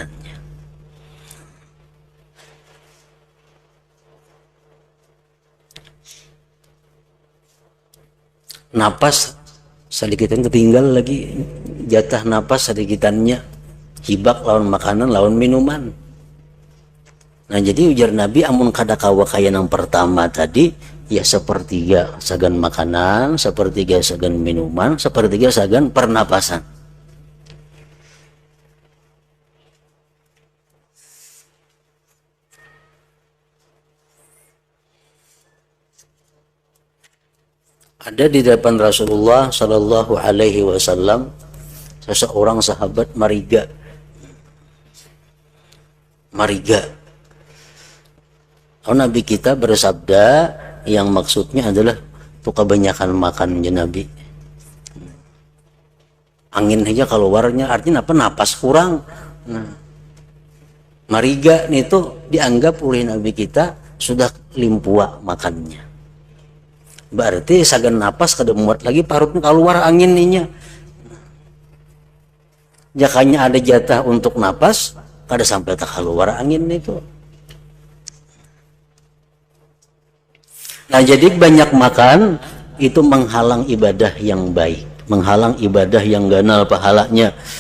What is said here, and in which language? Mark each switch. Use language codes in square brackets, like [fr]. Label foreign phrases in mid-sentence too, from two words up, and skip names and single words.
[bjn] Napas sedikitan ketinggal lagi, jatah napas sedikitannya, hibak lawan makanan lawan minuman. Nah jadi ujar Nabi, amun kada kawa kaya yang pertama tadi, ya sepertiga sagan makanan, sepertiga sagan minuman, sepertiga sagan pernapasan. Ada di depan Rasulullah [ar] صلى الله عليه وسلم [bjn] seseorang sahabat mariga. Nabi kita bersabda yang maksudnya adalah tuh kebanyakan makan ya Nabi. Angin aja keluarnya, artinya apa? Napas kurang. Nah, mariga itu dianggap oleh Nabi kita sudah limpua makannya. Berarti sagan napas kada muat lagi parutnya keluar angin ninya. Jakanya ada jatah untuk napas, kada sampai tak keluar angin itu. Nah jadi banyak makan itu menghalang ibadah yang baik, menghalang ibadah yang ganal pahalanya.